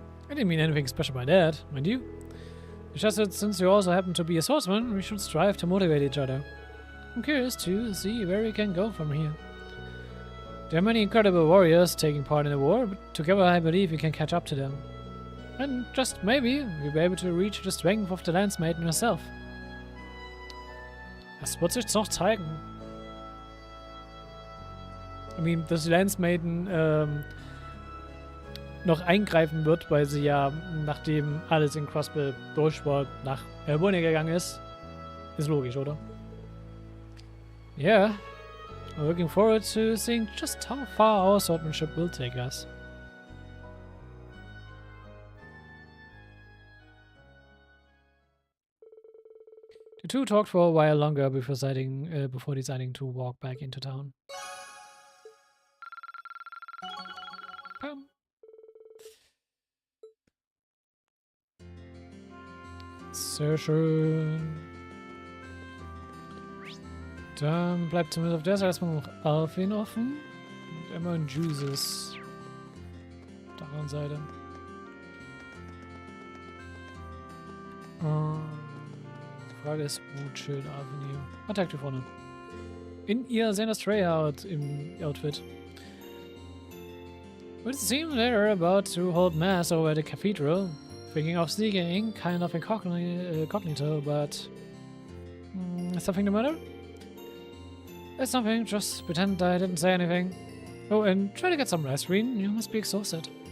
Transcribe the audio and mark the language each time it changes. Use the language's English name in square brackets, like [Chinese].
[English] I didn't mean anything special by that, mind you. It's just that since you also happen to be a swordsman, we should strive to motivate each other. I'm curious to see where we can go from here. There are many incredible warriors taking part in the war, but together I believe we can catch up to them. And just maybe, we'll be able to reach the strength of the Landsmaiden herself. [German] Das wird sich noch zeigen. [English] I mean, [German] dass die Landsmaiden noch eingreifen wird, weil sie ja, nachdem alles in Crossbill durch war, nach Elbone gegangen ist logisch, oder? [English] Yeah, I'm looking forward to seeing just how far our swordsmanship will take us. The two talked for a while longer before deciding to walk back into town. [German] Sehr schön. Dann bleibt zumindest auf der Seite erstmal noch Alfin offen. Und Emma und Jesus. Auf der anderen Seite. Die Frage ist, wo chillt Alfin hier? Attack hier vorne. In ihr Xena Strayheart im Outfit. [English] It would seem they're about to hold mass over at the cathedral. Thinking of sneaking, kind of incognito, but... is something the matter? It's nothing, just pretend I didn't say anything. Oh, and try to get some rest, Reen. You must be exhausted.